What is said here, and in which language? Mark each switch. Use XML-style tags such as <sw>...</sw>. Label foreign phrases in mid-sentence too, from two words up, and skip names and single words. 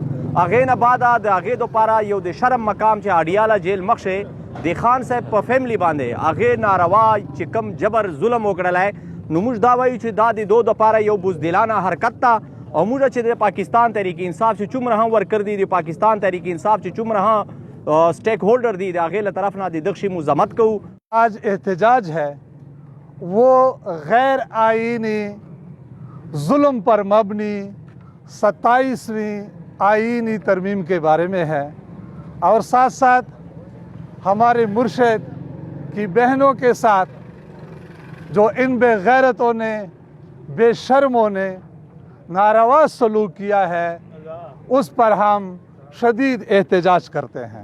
<ps>هغې نه بعده د هغې دپاره یو د شرم مقام چې اډیاله جیل مخکې د خان صاحب په فیملی باندې هغې ناروا چې کم جبر ظلم وکړلی نو موږ دا وایو چې دا د دو دپاره یو بزدلانه حرکت ته او موږ چې د پاکستان تحریک انصاف چې څومره هم ورکر دي د پاکستان تحریک انصاف چې څومره هم سٹیک هولڈر دی د هغې له طرف نه د دغه شي مزاحمت کوو.</ps> <ur>آج احتجاج ہے وہ غیر آئینی ظلم پر مبنی 27ویں آئینی ترمیم کے بارے میں ہے اور ساتھ ساتھ ہمارے مرشد کی بہنوں کے ساتھ جو ان بے غیرتوں نے بے شرموں نے ناروا سلوک کیا ہے اس پر ہم شدید احتجاج کرتے ہیں.</ur>